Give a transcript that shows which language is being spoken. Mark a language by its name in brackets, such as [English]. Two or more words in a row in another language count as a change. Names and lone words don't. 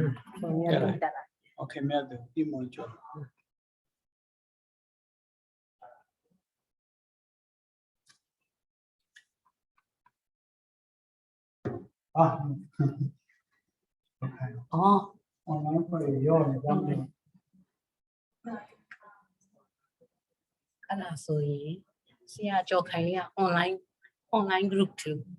[English] Okay, okay. Oh. Online for your example. [Burmese] အဲ့ဒါဆိုရင်ဆရာကြော်ခိုင်လေးက [English] online group too